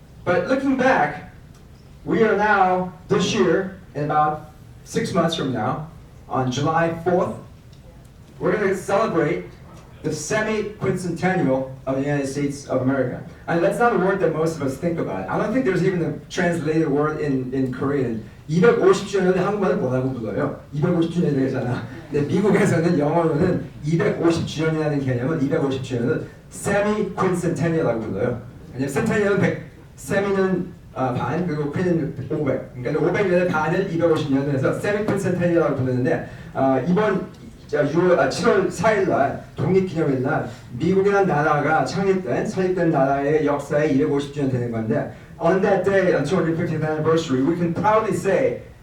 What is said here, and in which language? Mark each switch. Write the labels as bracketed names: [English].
[English] But looking back, we are now, this year, in about 6 months from now, on July 4th, we're going to celebrate the semi-quincentennial of the United States of America. And that's not a word that most of us think about. I don't think there's even a translated word in Korean. [Korean] 250주년을 한국말은 뭐라고 불러요? 250주년이 되잖아. 근데 미국에서는 영어로는 250주년이라는 개념은 250주년을 semi-quincentennial이라고 불러요. 왜냐면 centennial은 100, semi는 반, 그리고 quin은 500. 그러니까 500년의 반을 250년을 해서 semi-quincentennial이라고 부르는데 이번 7월 4일 날 독립기념일 날 미국이라는 나라가 설립된 나라의 역사에 250주년 되는 건데 [English] on that day, on 250th anniversary, we can proudly say